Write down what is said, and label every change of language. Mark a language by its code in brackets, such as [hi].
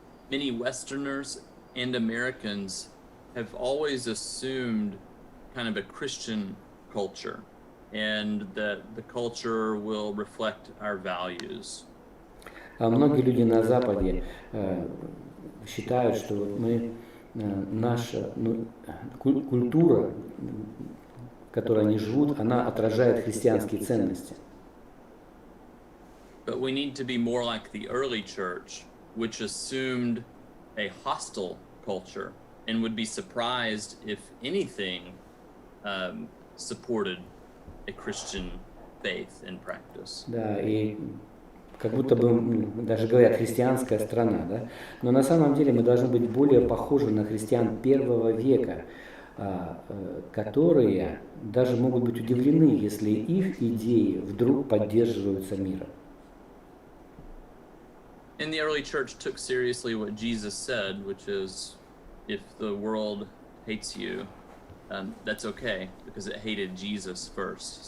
[en] Many Westerners and Americans have always assumed kind of a Christian culture, and that the culture will reflect our values. [ru] А многие люди на Западе считают, что наша культура, в которой они живут, она отражает христианские ценности. [en] But we need to be more like the early church, which assumed a hostile culture and would be surprised if anything supported a Christian faith and practice. [ru] Да, и как будто бы даже говорят христианская страна, да? Но на самом деле мы должны быть более похожи на христиан первого века, которые даже могут быть удивлены, если их идеи вдруг поддерживаются миром. [en] And the early church took seriously what Jesus said, which is, if the world hates you, that's okay, because it hated Jesus first.